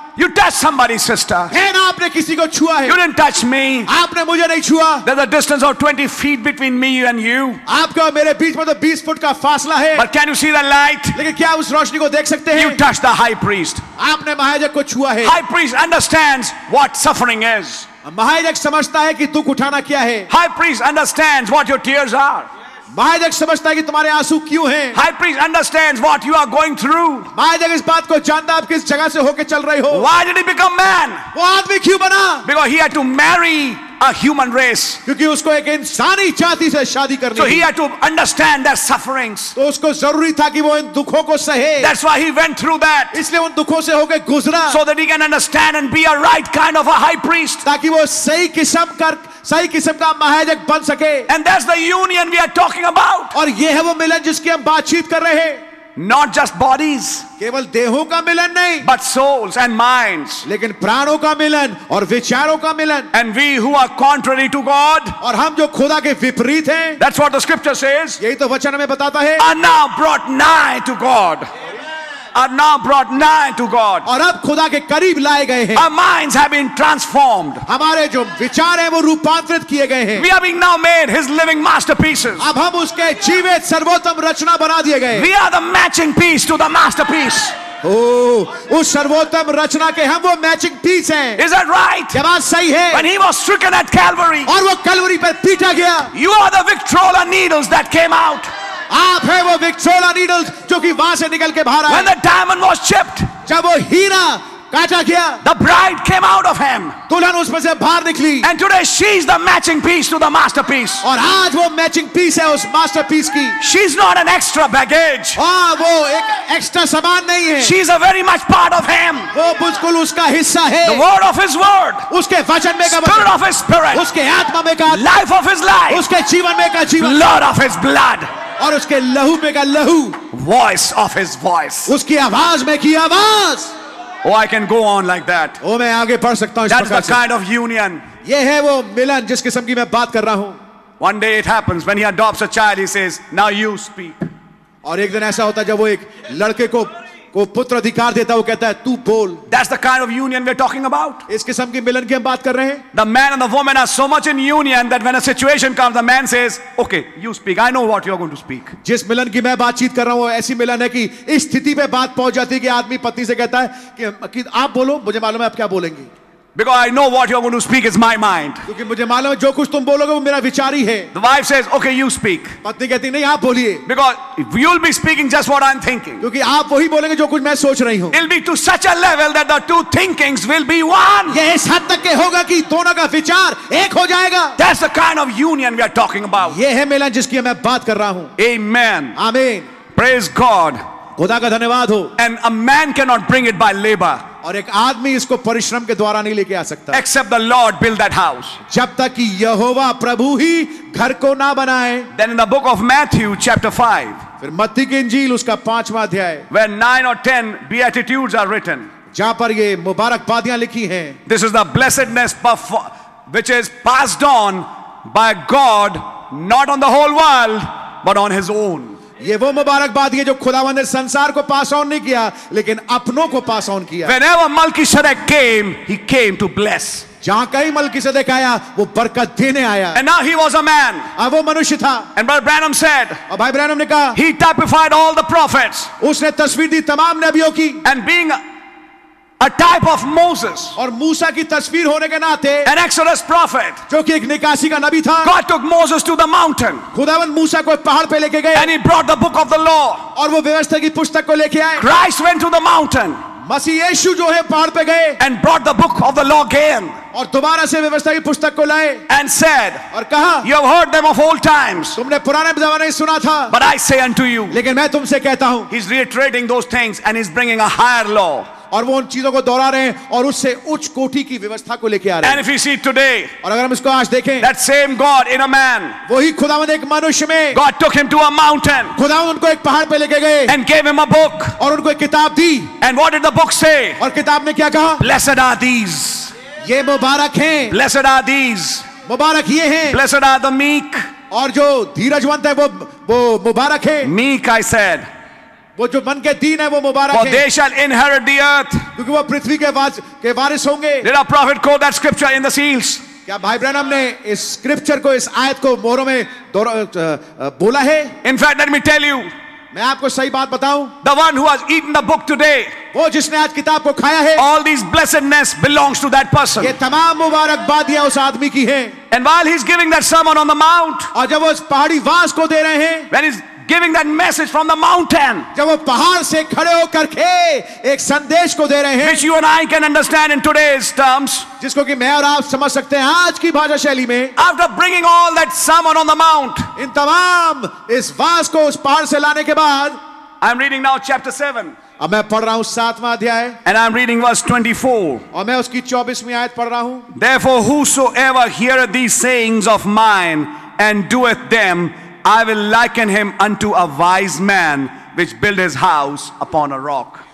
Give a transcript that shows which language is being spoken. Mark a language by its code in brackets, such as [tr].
[en] you touched somebody, sister. [hi] है ना, आपने किसी को छुआ है। [en] You didn't touch me. [hi] आपने मुझे नहीं छुआ। [en] There's a distance of 20 feet between me and you. [hi] आपका और मेरे बीच में तो 20 फुट का फासला है। [en] But can you see the light? [hi] लेकिन क्या उस रोशनी को देख सकते हैं? [en] You touched the high priest. [hi] आपने महायाजक को छुआ है। [en] High priest understands what suffering is. [hi] महायाजक समझता है कि दुख उठाना क्या है। [en] High priest understands what your tears are. [hi] महायाजक समझता है कि तुम्हारे आंसू क्यों हैं। [en] High priest understands what you are going through. [hi] महायाजक इस बात को जानता आप किस जगह से होके चल रहे हो। [en] Why did he become man? [hi] वो आदमी क्यों बना? [en] Because he had to marry a human race. [hi] क्योंकि उसको एक इंसानी जाति से शादी करनी [en] So he [hi] थी। [en] had to understand their sufferings. [hi] तो उसको जरूरी था कि वो इन दुखों को सहे। [en] That's why he went through that. [hi] इसलिए उन दुखों से होके गुजरा, [en] So that he can understand and be a right kind of a high priest. [hi] ताकि वो सही किस्म का महायाजक बन सके। [en] And that's the union we are talking about. [hi] और ये है वो मिलन जिसकी हम बातचीत कर रहे हैं। [en] Not just bodies, [hi] केवल देहों का मिलन नहीं, [en] but souls and minds. [hi] लेकिन प्राणों का मिलन और विचारों का मिलन। [en] And we who are contrary to God, [hi] और हम जो खुदा के विपरीत हैं, [en] that's what the scripture says, [hi] यही तो वचन हमें बताता है, [en] are now brought nigh to God. Are now brought nigh to God. [hi] और अब खुदा के करीब लाए गए हैं। [en] Our minds have been transformed. [hi] हमारे जो विचार हैं वो रूपांतरित किए गए हैं। [en] We are being now made His living masterpieces. [hi] अब हम उसके जीवित सर्वोत्तम रचना बना दिए गए। [en] We are the matching piece to the masterpiece. [hi] उस सर्वोत्तम रचना के हम वो मैचिंग पीस हैं। [en] Is that right? [hi] क्या बात सही है? [en] When He was stricken at Calvary, [hi] और वो कलवरी पर पीटा गया। [en] you are the Victrola needles that came out. [hi] आप है वो विक्टोरिया नीडल्स जो कि वहां से निकल के बाहर [en] When [hi] आए। [en] the diamond was chipped, [hi] जब वो हीरा काटा गया, [en] the bride came out of him. [hi] दुल्हन उसमें से बाहर निकली। [en] And today she's the matching piece to the masterpiece. [hi] और आज वो मैचिंग पीस है उस मास्टरपीस की। [en] She's not an extra baggage. [hi] हाँ, वो एक एक्स्ट्रा सामान नहीं है। [en] She's a very much part of Him. [hi] वो बिल्कुल उसका हिस्सा है। [en] The word of His word. [hi] उसके वचन में का [en] Spirit [hi] वचन, [en] of His spirit. [hi] उसके आत्मा में का, [en] Life of His life. [hi] उसके जीवन में का जीवन, [en] Blood of His blood. [hi] और उसके लहू में का लहू, [en] Voice of His voice. [hi] उसकी आवाज में की आवाज। [en] Oh, I can go on like that. [hi] ओ मैं आगे बढ़ सकता हूँ इस [en] That's the [hi] प्रकार से। [en] kind of union. [hi] ये है वो मिलन जिस किस्म की मैं बात कर रहा हूँ। [en] One day it happens when he adopts a child, he says, now you speak. [hi] और एक दिन ऐसा होता है जब वो एक लड़के को पुत्र अधिकार देता है, वो कहता है तू बोल। [en] That's the kind of union we're talking about. [hi] इस किस्म की मिलन की हम बात कर रहे हैं। [en] The man and the woman are so much in union that when a situation comes, the man says, okay, you speak. I know what you're going to speak. [hi] जिस मिलन की मैं बातचीत कर रहा हूँ ऐसी मिलन है कि इस स्थिति पे बात पहुंच जाती है कि आदमी पत्नी से कहता है कि आप बोलो, मुझे मालूम है आप क्या बोलेंगी। [en] Because I know what you're going to speak is my mind. [hi] क्योंकि मुझे मालूम है जो कुछ तुम बोलोगे वो मेरा विचार ही है। [en] The wife says, okay, you speak. [hi] पत्नी कहती नहीं आप बोलिए। [en] Because you'll be speaking just what I'm thinking. [hi] क्योंकि आप वही बोलेंगे जो कुछ मैं सोच रही हूँ। [en] It'll be to such a level that the two thinkings will be one. [hi] ये इस हद तक के होगा कि दोनों का विचार एक हो जाएगा। [en] That's the kind of union we are talking about. [hi] ये है मिलन जिसकी मैं बात कर रहा हूँ। [en] Amen. [hi] आमीन। [en] Praise God. [hi] खुदा का धन्यवाद हो। [en] And a man cannot bring it by labor. [hi] और एक आदमी इसको परिश्रम के द्वारा नहीं लेके आ सकता। [en] Except the Lord build that house. [hi] जब तक कि यहोवा प्रभु ही घर को ना बनाए। [en] Then in the book of Matthew chapter 5. [hi] फिर मत्ती की इंजील उसका 5वां अध्याय। [en] Where 9 or 10 beatitudes are written. [hi] जहां पर ये मुबारकबादियां लिखी हैं। [en] This is the blessedness which is passed on by God, not on the whole world, but on His own. [hi] ये वो मुबारकबादी है जो खुदावंद ने संसार को पास ऑन नहीं किया लेकिन अपनों को पास ऑन किया। [en] Whenever Melchizedek came, he came to bless. [hi] जहां कहीं मलकीसेदेक आया वो बरकत देने आया। [en] And now he was a man. [hi] अब वो मनुष्य था। [en] And Brother Branham said, [hi] और भाई ब्रैनम ने कहा, [en] he typified all the prophets. [hi] उसने तस्वीर दी तमाम नबियों की। [en] And being a type of Moses, [hi] और मूसा की तस्वीर होने के नाते, [en] an Exodus prophet, [hi] जो कि एक निकासी का नबी था, [en] God took Moses to the mountain. [hi] खुदावंद मूसा को एक पहाड़ पे लेके गए। [en] And he brought the book of the law. [hi] और वो व्यवस्था की पुस्तक को लेके आए। [en] Christ went to the mountain. [hi] मसीह यीशु जो है पहाड़ पे गए। [en] And brought the book of the law again. [hi] और दोबारा से व्यवस्था की पुस्तक को लाए। [en] And said, [hi] और कहा, [en] you have heard them of old times. [hi] तुमने पुराने जमाने में सुना था। [en] But I say unto you. [hi] लेकिन मैं तुमसे कहता हूँ। [en] He's reiterating those things and he's bringing a higher law. [hi] और वो उन चीजों को दोहरा रहे हैं और उससे उच्च कोटि की व्यवस्था को लेके आ रहे हैं। [en] And if we see today, [hi] और अगर हम इसको आज देखें, [en] that same God in a man, [hi] वही खुदावंद एक मनुष्य में, [en] God took him to a mountain [hi] खुदावंद उनको एक पहाड़ पे लेके गए [en] and gave him a book. [hi] और उनको एक किताब दी। [en] And what did the book say? [hi] और किताब ने क्या कहा? [en] Blessed are these. [hi] ये मुबारक हैं। [en] Blessed are these. [hi] मुबारक ये हैं। [en] Blessed are the meek. [hi] और जो धीरजवंत है वो मुबारक है। [en] Meek, I said. [hi] वो जो मन के दीन है वो मुबारक [en] For [hi] है। [en] they shall inherit the earth. [hi] क्योंकि वो पृथ्वी के वारिस होंगे। [en] Did our prophet quote that scripture in the seals? [hi] क्या भाई ब्रैनम ने इस स्क्रिप्चर को, इस आयत को मोहरों में बोला है? [en] In fact, let me tell you. [hi] मैं आपको सही बात बताऊं, [en] The one who has eaten the book today, [hi] वो जिसने आज किताब को खाया है, [en] all these blessedness belongs to that person. [hi] ये तमाम मुबारकबादियां उस आदमी की हैं। [en] And while he's giving that sermon on the mount, [hi] और जब वो उस पहाड़ी वास को दे रहे हैं, [en] when he's giving that message from the mountain, [hi] जब वो पहाड़ से खड़े होकर के एक संदेश को दे रहे हैं, [en] which you and I can understand in today's terms, [hi] जिसको कि मैं और आप समझ सकते हैं आज की भाषा शैली में, [en] after bringing all that sermon on the mount, [hi] इन तमाम इस वास को उस पहाड़ से लाने के बाद, [en] I'm reading now chapter 7. [hi] अब मैं पढ़ रहा हूं 7वां अध्याय [en] And I'm reading verse 24. [hi] और मैं उसकी 24वीं आयत पढ़ रहा हूं। [en] Therefore whosoever heareth these sayings of mine and doeth them, I will liken him unto a wise man which built his house upon a rock.